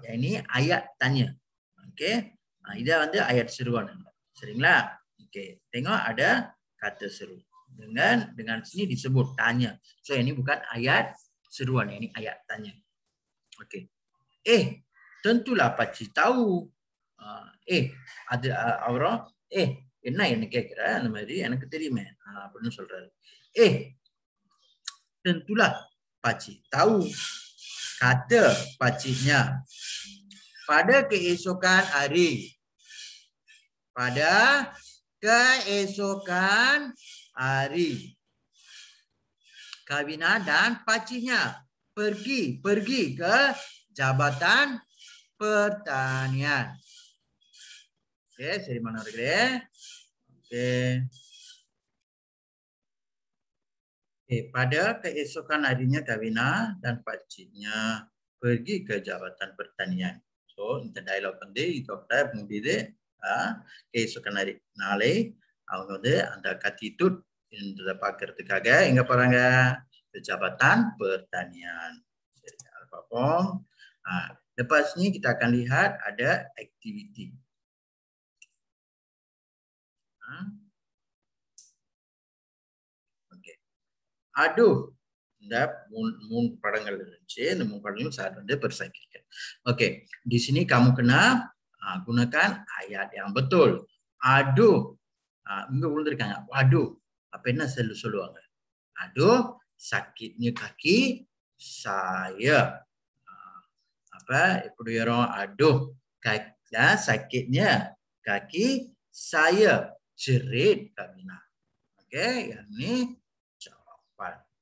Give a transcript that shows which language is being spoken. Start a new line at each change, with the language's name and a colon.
Malay: Yang ini ayat tanya. Okey. Ini வந்து ayat seruan. Seringlah. Okey. Tengok ada kata seru. Dengan sini disebut tanya. So ini bukan ayat seruan, ini ayat tanya. Okey. Tentulah pakcik tahu.
Tamil: Ada அவரும் என்ன என்ன கேட்கிற அந்த மாதிரி எனக்கு தெரியுமே அப்படின்னு சொல்றாரு.
Malay: Tentulah pakcik tahu. Kata pakciknya. Pada keesokan hari. Pada keesokan hari. Kavina dan pakciknya pergi ke Jabatan Pertanian. Okey, seri mana lagi? Okey, pada keesokan harinya Kavina dan pakciknya pergi ke Jabatan Pertanian.
Tamil: So, இந்த dialogue வந்து இதோட முடியுது.
Malay: keesokan hari.
Tamil: நாளை அவங்க வந்து அந்த கத்திட்டுட் இந்த பார்க்கிறதுக்காக எங்க போறாங்க?
Malay: Jabatan Pertanian. Apa-apa. Lepas ni kita akan lihat ada aktiviti.
Tamil: Okey. Aduh. இந்த மூணு படங்கள் இருந்துச்சு. இந்த மூணு படங்களும் சார் வந்து persakitkan.
Malay: Okey. Di sini kamu kena gunakan ayat yang betul. Aduh.
Tamil: இங்க விழுந்திருக்காங்க.
Malay: Waduh.
Tamil: Apa என்ன சொல்லுவாங்க?
Malay: Aduh, sakitnya kaki saya. Apa?
Tamil: இப்படி வரும்.
Malay: Aduh, sakitnya kaki saya. Jerit Kavina. Okey, yang ni jawapan.